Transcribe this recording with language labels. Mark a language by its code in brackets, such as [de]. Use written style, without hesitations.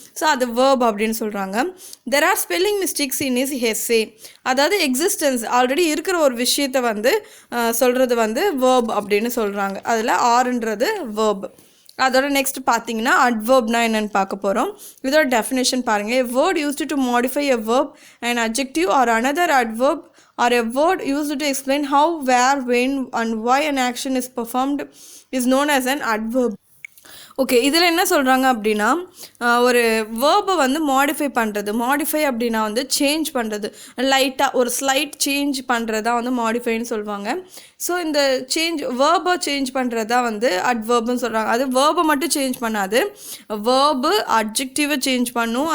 [ta] So அது verb அப்படின்னு சொல்கிறாங்க. [en] There are spelling mistakes in is essay. [ta] அதாவது எக்ஸிஸ்டன்ஸ் ஆல்ரெடி இருக்கிற ஒரு விஷயத்தை வந்து சொல்கிறது வந்து வேர்ப் அப்படின்னு சொல்கிறாங்க. அதில் ஆறுன்றது வேர்ப். அதோட நெக்ஸ்ட் பார்த்தீங்கன்னா அட்வர்ப்னா என்னென்னு பார்க்க போகிறோம். இதோட டெஃபினேஷன் பாருங்கள். [en] A word used to modify a verb, an adjective or another adverb, or a word used to explain how, where, when and why an action is performed is known as an adverb. [ta] Okay, இதில் என்ன சொல்கிறாங்க அப்படின்னா, ஒரு வேர்பை வந்து modify பண்ணுறது. Modify அப்படின்னா வந்து change பண்ணுறது, லைட்டாக ஒரு ஸ்லைட் சேஞ்ச் பண்ணுறது தான் வந்து மாடிஃபைன்னு சொல்லுவாங்க. ஸோ இந்த வேர்பை சேஞ்ச் பண்ணுறது தான் வந்து அட்வர்ப்னு சொல்கிறாங்க. அது வேர்பை மட்டும் சேஞ்ச் பண்ணாது, வேர்பு அட்ஜெக்டிவை சேஞ்ச் பண்ணும்.